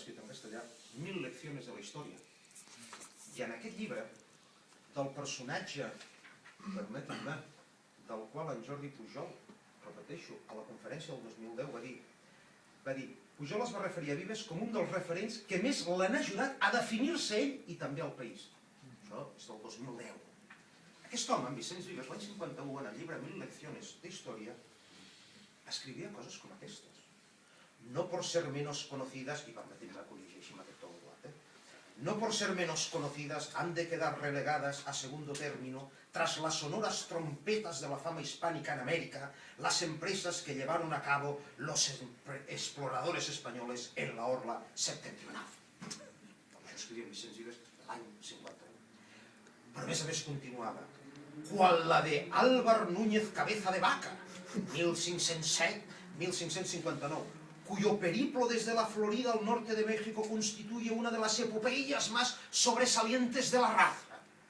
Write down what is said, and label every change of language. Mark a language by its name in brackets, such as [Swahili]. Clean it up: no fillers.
[Catalan] castellà, 1000 lecciones de la història. I en aquest llibre, del personatge, permetin-me, del qual en Jordi Pujol, repeteixo, a la conferència del 2010 va dir Pujol es va referir a Vives com un dels referents que més l'han ajudat a definir-se ell i també el país. Això és del 2010. Aquest home, en Vicenç Vives, l'any 51, en el llibre 1000 lecciones de història, escrivia coses com aquestes. [Spanish] No por ser menos conocidas, y [Catalan] permetin-me que ho llegeixi amb aquest to ondulat, [Spanish] no por ser menos conocidas han de quedar relegadas a segundo término tras las sonoras trompetas de la fama hispánica en América, las empresas que llevaron a cabo los exploradores españoles en la orla septentrional. [Catalan] Això escrivia Vicenç Vives l'any 51. Però a més continuava. [Spanish] Cual la de Álvar Núñez Cabeza de Vaca, 1507-1559, cuyo periplo desde la Florida al norte de México constituye una de las epopeyas más sobresalientes de la raza.